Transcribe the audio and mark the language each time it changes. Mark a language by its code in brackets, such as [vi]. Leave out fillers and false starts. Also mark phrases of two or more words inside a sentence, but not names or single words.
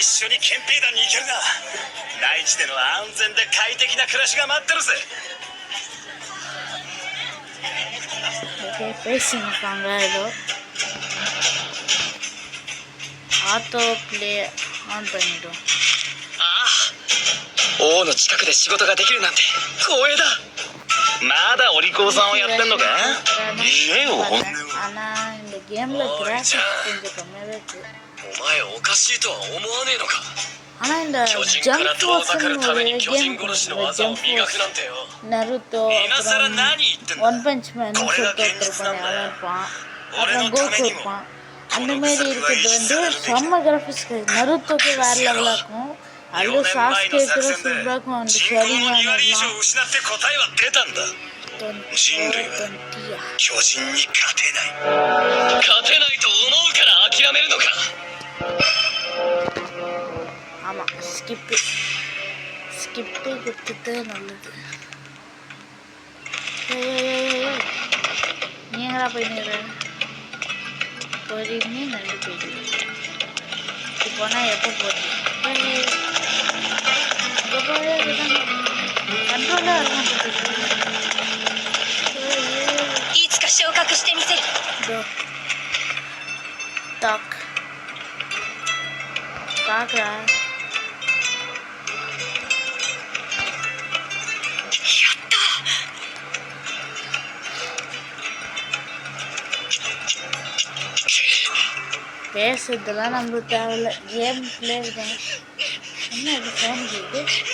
[ta] ஓகே, பேசியிருக்காங்க. ஏதோ [en] auto play on [ta] பண்ணிடும். [ja] 王の近くで仕事ができるなんて光栄だ。まだお利口さんをやってんのか。言えよ本音を。 [ta] ஆனால் இந்த கேமில் கிராஃபிக்ஸ் கொஞ்சம் கம்மியாகவே இருக்குது. [ja] お前おかしいとは思わねえのか。 [ta] ஆனால் இந்த [ja] 巨人か [ta] ஜம்ப் [ja] ら遠ざか [ta] ஃபோர்ஸ்னு [ja] るた [ta] ஒரு [ja] めに巨 [ta] கேம் [ja] 人殺しの [ta] கொடுக்குது [ja] 技を [ta] ஜம்ப் [ja] 磨く [ta] ஃபோர்ஸ் [ja] なんてよ [ta] நருட்டோ [ja] 今さら [ta] அப்புறம் [ja] 何言ってんだ [ta] ஒன் பஞ்ச் மேன் சொல்லிட்டு ஒருத்தர் இருப்பான் அவன் இருப்பான் அப்புறம் கோகு இருப்பான் அந்த மாதிரி இருக்கிறது வந்து செம்ம கிராஃபிக்ஸ் நருட்டோக்கு வேற லெவலாக இருக்கும் [ja] 4 [ta] அதுவும் [ja] 年前 [ta] சாஸ்கே [ja] の作 [ta] கூட [ja] 戦で [ta] சூப்பராக இருக்கும் அந்த [ja] 人口 [ta] ஷெரிங்கான் [ja] の2割以上 [ta] எல்லாம் [ja] 失って答えは出たんだ人類は巨人に勝てない勝てないと思うから諦めるのか [ta] ஆமாம் ஸ்கிப்பு கொடுத்துட்டு நல்லது நீங்களா போயிடுற பொறுமையே நல்ல போயிடு இப்போ போனால் எப்போ போகுது கண்ட்ரோலாக இருக்கும் [ja] いつか昇格してみせる டாக் டாக்ரா やった [ta] பேசுறதுலாம் நம்மளுக்கு தேவையில்ல [en] game player [ta] தான் என்ன அது ஃபோன் கேட்குது